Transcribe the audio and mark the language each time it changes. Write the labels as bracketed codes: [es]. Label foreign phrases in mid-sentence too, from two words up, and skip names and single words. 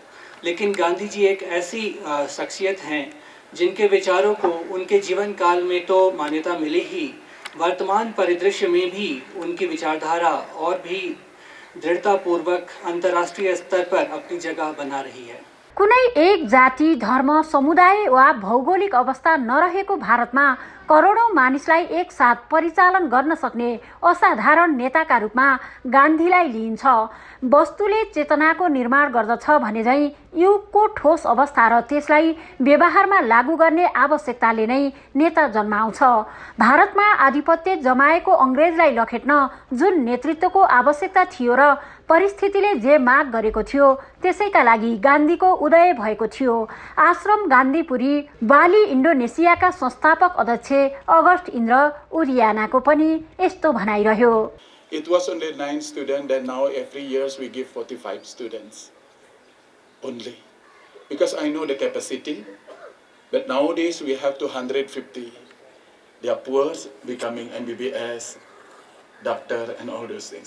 [hi] लेकिन गांधी जी एक ऐसी शख्सियत हैं जिनके विचारों को उनके जीवन काल में तो मान्यता मिली ही, वर्तमान परिदृश्य में भी उनकी विचारधारा और भी दृढ़तापूर्वक अंतर्राष्ट्रीय स्तर पर अपनी जगह बना रही है। [ne] कुनै एक जाति, धर्म, समुदाय वा भौगोलिक अवस्था नरहेको भारतमा करोडौं मानिसलाई एक साथ परिचालन गर्न सक्ने असाधारण नेताका रूपमा गान्धीलाई लिइन्छ। वस्तुले चेतनाको निर्माण गर्दछ भने झैं युगको ठोस अवस्था र त्यसलाई व्यवहारमा लागू गर्ने आवश्यकताले नै नेता जन्माउँछ। भारतमा आधिपत्य जमाएको अंग्रेजलाई लखेट्न जुन नेतृत्वको आवश्यकता थियो र परिस्थितिले जे माग गरेको थियो त्यसैका लागि गान्धीको उदय भएको थियो। आश्रम गान्धीपुरी बाली इन्डोनेसियाका संस्थापक अध्यक्ष अगस्ट इन्द्र उरियानाको पनि यस्तो भनाइरह्यो। [en] It was only 9 students, and now every year we give 45 students only. Because I know the capacity, but nowadays we have 250. They are poor, becoming MBBS, doctor, and all those things.